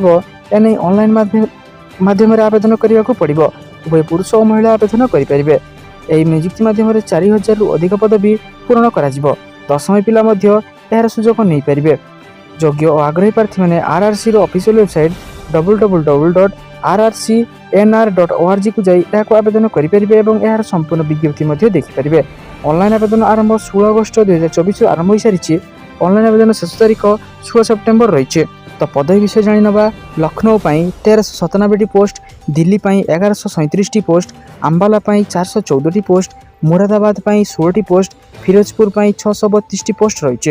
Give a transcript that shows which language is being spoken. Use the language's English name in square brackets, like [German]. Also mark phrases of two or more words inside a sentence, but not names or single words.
[Odia] ଏନେଇ ଅନଲାଇନ୍ ମାଧ୍ୟମରେ ଆବେଦନ କରିବାକୁ ପଡ଼ିବ। ଉଭୟ ପୁରୁଷ ଓ ମହିଳା ଆବେଦନ କରିପାରିବେ। ଏହି ନିଯୁକ୍ତି ମାଧ୍ୟମରେ 4,000ରୁ ଅଧିକ ପଦବୀ ପୂରଣ କରାଯିବ। 10ମ ପିଲା ମଧ୍ୟ ଏହାର ସୁଯୋଗ ନେଇପାରିବେ। ଯୋଗ୍ୟ ଓ ଆଗ୍ରହୀ ପ୍ରାର୍ଥୀମାନେ ଆର୍ଆର୍ସିର ଅଫିସିଆଲ ୱେବସାଇଟ୍ www.rrcnr.org କୁ ଯାଇ ଏହାକୁ ଆବେଦନ କରିପାରିବେ ଏବଂ ଏହାର ସମ୍ପୂର୍ଣ୍ଣ ବିଜ୍ଞପ୍ତି ମଧ୍ୟ ଦେଖିପାରିବେ। ଅନଲାଇନ୍ ଆବେଦନ ଆରମ୍ଭ 16 ଅଗଷ୍ଟ 2024ରୁ ଆରମ୍ଭ ହୋଇସାରିଛି। ଅନଲାଇନ୍ ଆବେଦନ ଶେଷ ତାରିଖ 16 ସେପ୍ଟେମ୍ବର ରହିଛି। ତ ପଦବୀ ବିଷୟ ଜାଣିନେବା। ଲକ୍ଷ୍ନୌ ପାଇଁ 1,397ଟି ପୋଷ୍ଟ, ଦିଲ୍ଲୀ ପାଇଁ 1,137ଟି ପୋଷ୍ଟ, ଆମ୍ବାଲା ପାଇଁ 414ଟି ପୋଷ୍ଟ, ମୁରାଦାବାଦ ପାଇଁ 16ଟି ପୋଷ୍ଟ, ଫିରୋଜପୁର ପାଇଁ 632ଟି ପୋଷ୍ଟ ରହିଛି।